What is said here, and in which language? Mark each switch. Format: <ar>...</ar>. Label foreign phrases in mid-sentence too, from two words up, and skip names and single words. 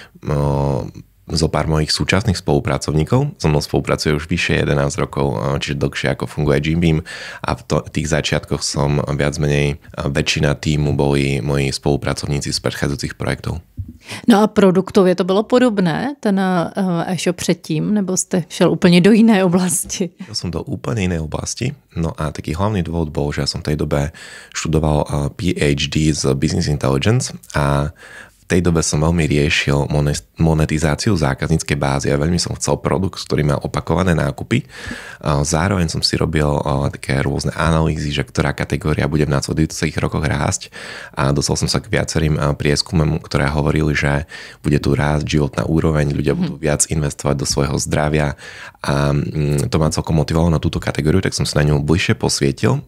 <sk>zo pár mojich súčasných spolupracovníkov so mnou spolupracuje už vyššie 11 rokov, čiže dlhšie ako funguje Jim Beam, a v tých začiatkoch som viac menej, väčšina týmu boli moji spolupracovníci z predchádzajúcich projektov.</sk> <cs>No a produktově to bylo podobné, ten e-shop předtím, nebo jste šel úplně do jiné oblasti?</cs> <sk>Ja som do úplne inej oblasti, no a taký hlavný dôvod bol, že ja som v tej dobe študoval PhD z</sk> <en>Business Intelligence</en> <sk>a v tej dobe som veľmi riešil monetizáciu zákazníckej bázy a veľmi som chcel produkt, ktorý mal opakované nákupy. Zároveň som si robil také rôzne analýzy, že ktorá kategória bude v následujúcich rokoch rásť, a dostal som sa k viacerým prieskumom, ktoré hovorili, že bude tu rásť životná úroveň, ľudia budú viac investovať do svojho zdravia, a to ma celkom motivovalo na túto kategóriu, tak som sa na ňu bližšie posvietil.</sk>